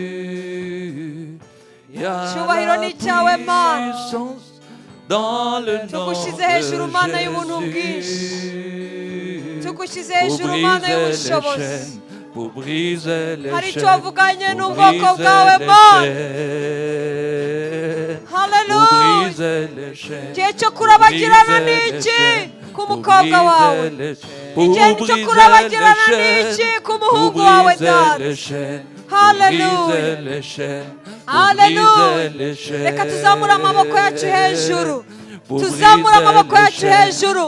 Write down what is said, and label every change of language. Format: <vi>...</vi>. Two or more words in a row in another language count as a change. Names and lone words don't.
<fr>Il y a la puissance dans le nom de Jésus. Pour briser les chaînes, pour briser les chaînes.</fr> <rw>Igihe cyo kurabagirana ni iki ku mukobwa wawe? Igihe cyo kurabagirana ni iki ku muhungu wawe data? Haleluya. Haleluya. Reka tuzamure amaboko yacu hejuru. Tuzamure amaboko yacu hejuru.</rw>